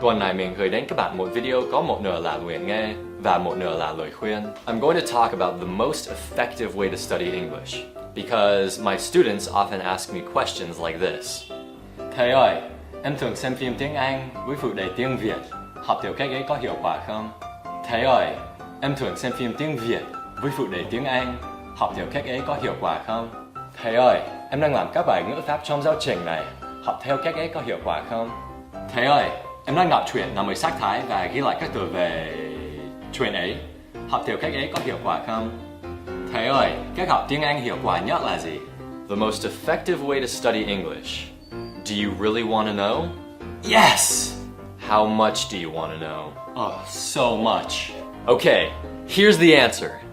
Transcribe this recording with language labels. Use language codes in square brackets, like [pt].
[vi] Tuần này mình gửi đến các bạn một video có một nửa là luyện nghe và một nửa là lời khuyên. [en] I'm going to talk about the most effective way to study English because my students often ask me questions like this. [vi] Thầy ơi, em thường xem phim tiếng Anh với phụ đề tiếng Việt. Học theo cách ấy có hiệu quả không? Thầy ơi, em thường xem phim tiếng Việt với phụ đề tiếng Anh. Học theo cách ấy có hiệu quả không? Thầy ơi, em đang làm các bài ngữ pháp trong giáo trình này. Học theo cách ấy có hiệu quả không? Thầy ơi, em đang đọc truyện nằm ở sắc thái và ghi lại các từ về truyện ấy. Học theo cách ấy có hiệu quả không? Thầy ơi, cách học tiếng Anh hiệu quả nhất là gì? [en] The most effective way to study English. Do you really want to know? Yes! How much do you want to know? Oh, so much. Okay, here's the answer.